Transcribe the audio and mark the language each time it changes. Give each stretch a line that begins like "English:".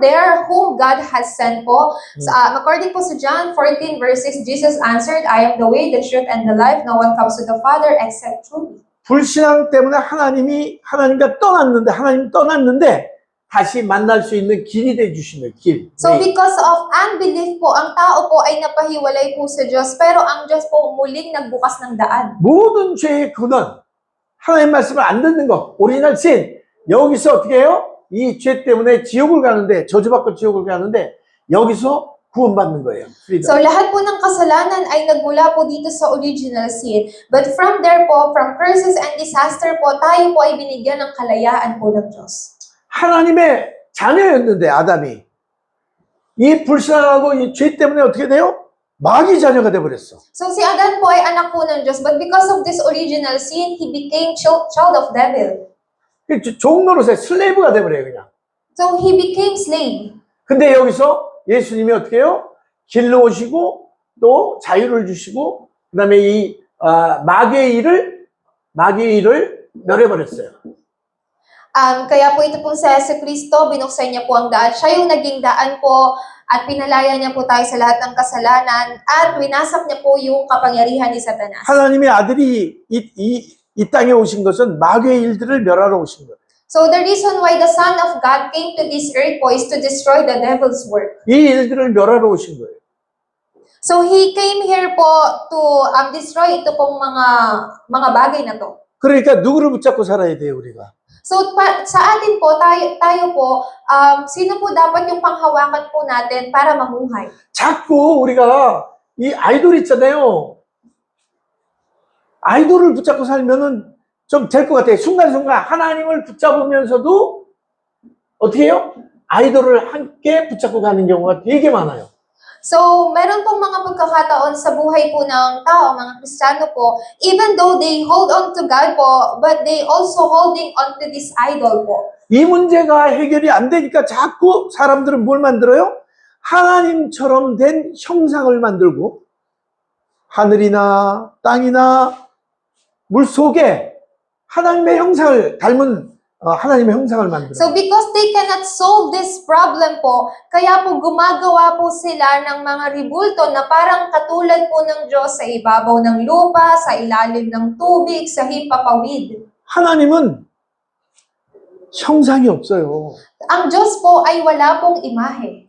English: there, whom God has sent po, according po sa John 14 verse 6, Jesus answered, I am the way, the truth, and the life. No one comes to the Father except through me.
Korean: 불신앙 때문에 하나님과 떠났는데 다시 만날 수 있는 길이 돼 주신 거예요. 길.
Filipino: So, because of unbelief po, ang tao po ay napahiwalay po sa Diyos, pero ang Diyos po muling nagbukas ng daan.
Korean: 모든 죄의 근원, 하나님 말씀을 안 듣는 거, 오리지널 신. 여기서 어떻게 해요? 이 죄 때문에 지옥을 가는데, 저주받고 지옥을 가는데, 여기서 구원받는 거예요.
Filipino: So, lahat po ng kasalanan ay nagmula po dito sa original sin. But from there po,
English: from curses and disaster
Filipino: po, tayo po ay binigyan ng kalayaan po ng Diyos.
Korean: 하나님의 자녀였는데, 아담이. 이 불신앙하고 이 죄 때문에 어떻게 돼요? 마귀 자녀가 돼버렸어.
English: So,
Filipino: si Adan po ay anak po ng Diyos.
English: But because of this original sin, he became child of devil.
Korean: 종노릇의 슬레이브가 돼버려요, 그냥.
English: So, he became slave.
Korean: 근데 여기서 예수님이 어떻게 해요? 길로 오시고, 또 자유를 주시고, 그 다음에 마귀의 일을 멸해버렸어요.
Filipino: Kaya po ito pong si Yesu Cristo, binuksan niya po ang daan. Siya yung naging daan po at pinalaya niya po tayo sa lahat ng kasalanan at winasak niya po yung kapangyarihan ni Satanas.
Korean: 하나님의 아들이 이 땅에 오신 것은 마귀의 일들을 멸하러 오신 거예요.
English: So the reason why the Son of God came to this earth po is to destroy the devil's work.
Korean: 이 일들을 멸하러 오신 거예요.
English: So he came here po to destroy
Filipino: ito pong mga bagay na to.
Korean: 그러니까 누구를 붙잡고 살아야 돼요, 우리가?
Filipino: So sa atin po, tayo po, sino po dapat yung panghawakan po natin para mamuhay?
Korean: 자꾸 우리가 이 아이돌 있잖아요. 아이돌을 붙잡고 살면은 좀 될 것 같아요. 순간순간 하나님을 붙잡으면서도 어떻게 해요? 아이돌을 함께 붙잡고 가는 경우가 되게 많아요.
Filipino: So, meron pong mga pagkakataon sa buhay po ng tao, mga Kristiyano po,
English: even though they hold on to God po, but they also holding on to this idol
Filipino: po.
Korean: 이 문제가 해결이 안 되니까 자꾸 사람들은 뭘 만들어요? 하나님처럼 된 형상을 만들고 하늘이나 땅이나 물 속에 하나님의 형상을 닮은 하나님의 형상을 만들어요.
English: So, because they cannot solve this problem
Filipino: po, kaya po gumagawa po sila ng mga ribulto na parang katulad po ng Diyos sa ibabaw ng lupa, sa ilalim ng tubig, sa himpapawid.
Korean: 하나님은 형상이 없어요.
Filipino: Ang Diyos po ay wala pong imahe.